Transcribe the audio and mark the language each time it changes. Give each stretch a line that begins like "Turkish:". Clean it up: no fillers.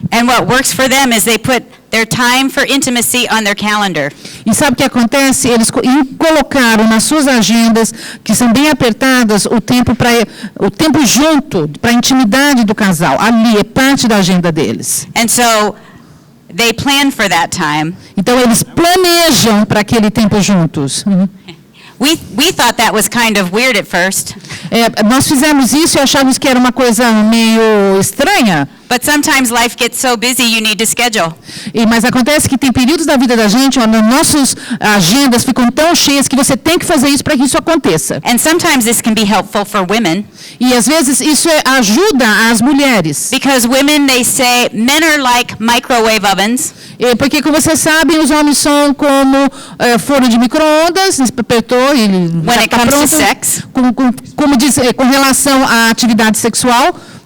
English: And what works for them is they put their time for intimacy on their calendar.
Portuguese: E sabe o que acontece? Eles colocaram nas suas agendas, que são bem apertadas, o tempo junto, para a intimidade do casal. Ali, é parte da agenda deles.
English: And so they plan for that time.
Portuguese: Então, eles planejam para aquele tempo juntos.
English: We thought that was kind of weird at first.
Portuguese: Nós fizemos isso e achávamos que era uma coisa meio estranha.
English: But sometimes life gets so busy you need to schedule.
Portuguese: Mas acontece que tem períodos da vida da gente onde nossas agendas ficam tão cheias que você tem que fazer isso para que isso aconteça.
English: And sometimes this can be helpful for women.
Portuguese: E às vezes isso ajuda as mulheres.
English: Because women, they say, men are like microwave ovens.
Portuguese: Porque, como vocês sabem, os homens são como forno de micro-ondas, apertou e
English: when it comes to sex.
Portuguese: Como diz, com relação à atividade sexual.